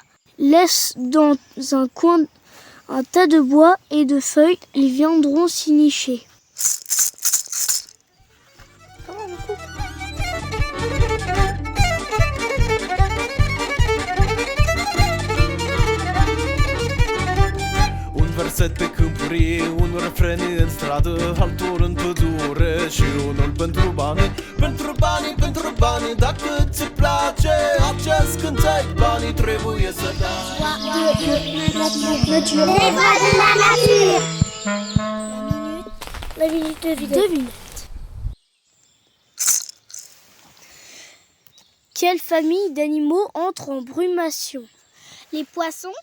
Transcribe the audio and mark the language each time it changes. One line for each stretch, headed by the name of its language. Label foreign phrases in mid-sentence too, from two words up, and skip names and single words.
French: Laisse dans un coin un tas de bois et de feuilles, ils viendront s'y nicher.
Romanian: Un verset pe câmpuri, un refren în stradă, altul în pădure și unul pentru bani, dacă ți place acest cântec, banii trebuie să dai.
French: Les voix de la nature. La minute de devinette. Quelle famille d'animaux entre en brumation? Les poissons,